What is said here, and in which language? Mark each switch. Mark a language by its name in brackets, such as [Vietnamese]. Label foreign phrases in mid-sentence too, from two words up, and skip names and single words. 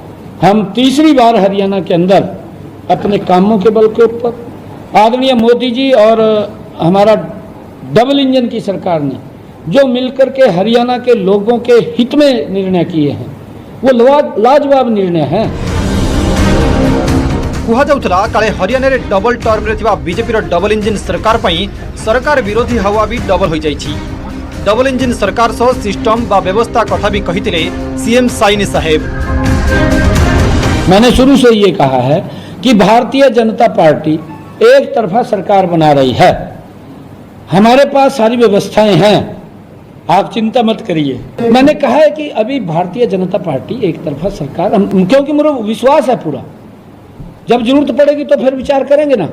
[Hindi] हम तीसरी बार हरियाणा के अंदर अपने कामों के बल के ऊपर, आदरणीय मोदी जी और हमारा डबल इंजन की सरकार ने जो मिलकर के हरियाणा के लोगों के हित में निर्णय किए हैं वो लाजवाब निर्णय है। [Odia] कुहाଯାଉଥିଲା କାଳେ ହରିୟାଣାରେ ଡବଲ ଟର୍ମରେ ଥିବା ବିଜେପିର ଡବଲ ଇଞ୍ଜିନ ସରକାର ପାଇଁ ସରକାର ବିରୋଧୀ ହାୱା ବି ଡବଲ ହୋଇଯାଇଛି। ଡବଲ ଇଞ୍ଜିନ ସରକାର ସହ ସିଷ୍ଟମ ବା ବ୍ୟବସ୍ଥା କଥା ବି କହିଥିଲେ सीएम साइनी साहेब। [Hindi] मैंने शुरू से ये कहा है कि भारतीय जनता पार्टी एक तरफा सरकार बना रही है। हमारे पास सारी व्यवस्थाएं हैं, आप चिंता मत करिए। मैंने कहा है कि अभी भारतीय जनता पार्टी एक तरफा सरकार, क्योंकि मुझे विश्वास है पूरा, जब जरूरत पड़ेगी तो फिर विचार करेंगे ना।